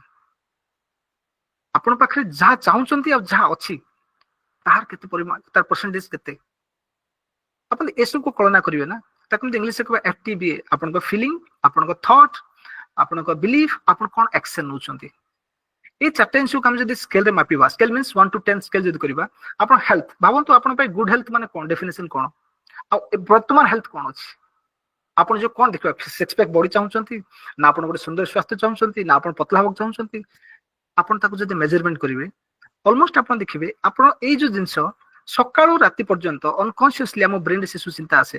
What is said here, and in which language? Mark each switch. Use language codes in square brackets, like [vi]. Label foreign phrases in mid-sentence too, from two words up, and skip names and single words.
[or] ଆପଣ ପାଖରେ ଯାହା ଚାହୁଁଛନ୍ତି ଆଉ ଯାହା ଅଛି ତାହାର କେତେ ପରିମାଣ, ତାର ପରସେଣ୍ଟେଜ କେତେ? ଆପଣ ଏସବୁକୁ କଳନା କରିବେ ନା, ତାକୁ ଇଂଲିଶରେ କହିବା FTBA, ଆପଣଙ୍କ ଫିଲିଂ, ଆପଣଙ୍କ ଥଟ୍, ଆପଣଙ୍କ ବିଲିଫ, ଆପଣ କଣ ଆକ୍ସନ ନଉଛନ୍ତି। ଏଇ ଚାରଟା ଜିନିସକୁ ଆମେ ଯଦି ସ୍କେଲରେ ମାପିବା, [en] scale means 1 to 10 scale [or] ଯଦି କରିବା, ଆପଣ ହେଲ୍ଥ ଭାବନ୍ତୁ, ଆପଣଙ୍କ ପାଇଁ [en] good health [or] ମାନେ କଣ, ଡେଫିନେସନ କଣ, ଆଉ ବର୍ତ୍ତମାନ ହେଲ୍ଥ କଣ ଅଛି? ଆପଣ ଯୋଉ କଣ ଦେଖିବା, [en] six pack body [or] ଚାହୁଁଛନ୍ତି, ନା ଆପଣ ଗୋଟେ ସୁନ୍ଦର ସ୍ୱାସ୍ଥ୍ୟ ଚାହୁଁଛନ୍ତି, ନା ଆପଣ ପତଳା ହେବାକୁ ଚାହୁଁଛନ୍ତି? ଆପଣ ତାକୁ ଯଦି ମେଜରମେଣ୍ଟ କରିବେ, ଅଲମୋଷ୍ଟ ଆପଣ ଦେଖିବେ ଆପଣ ଏଇ ଯୋଉ ଜିନିଷ ସକାଳୁ ରାତି ପର୍ଯ୍ୟନ୍ତ ଅନକନସିୟସଲି ଆମ ବ୍ରେନରେ ଶିଶୁ ଚିନ୍ତା ଆସେ।